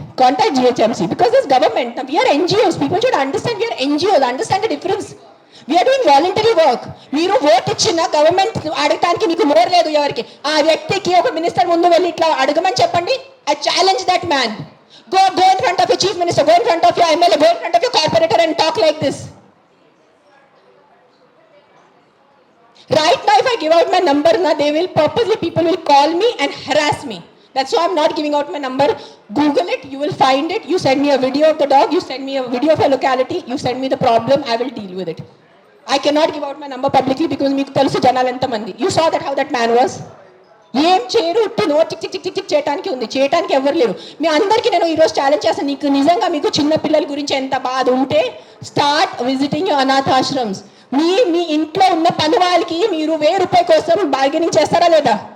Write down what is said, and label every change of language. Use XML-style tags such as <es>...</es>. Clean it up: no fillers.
<en>Contact GHMC because this government, we are NGOs. People should understand we are NGOs. Understand the difference. We are doing voluntary work.</en> <te>మీరు vote ఇచ్చిన government అడగటానికి మీకు నోరు లేదు. ఎవరికి ఆ వ్యక్తికి ఒక మినిస్టర్ ముందు వెళ్ళి ఇట్లా అడగమని చెప్పండి.</te> <en>I challenge that man. Go in front of your chief minister, go in front of your MLA, go in front of your corporator and talk like this. Right now if I give out my number, people will call me and harass me. That's why I'm not giving out my number. Google it, you will find it. You send me a video of the dog, you send me a video of a locality, you send me the problem, I will deal with it. I cannot give out my number publicly because</en> <te>meeku telusu janalu enta mandi.</te> <en>You saw that how that man was.</en> <te>ఏం చేయరు, no చిక్ చేయడానికి ఉంది, చేయడానికి ఎవరు లేరు. మీ అందరికీ నేను ఈరోజు ఛాలెంజ్ చేస్తాను. నీకు నిజంగా మీకు చిన్న పిల్లల గురించి ఎంత బాధ ఉంటే</te> <en>Start visiting your అనాథాశ్రమ్స్.</en> <te>మీ ఇంట్లో ఉన్న పని వాళ్ళకి మీరు ₹1000 కోసం బార్గెనింగ్ చేస్తారా లేదా?</te>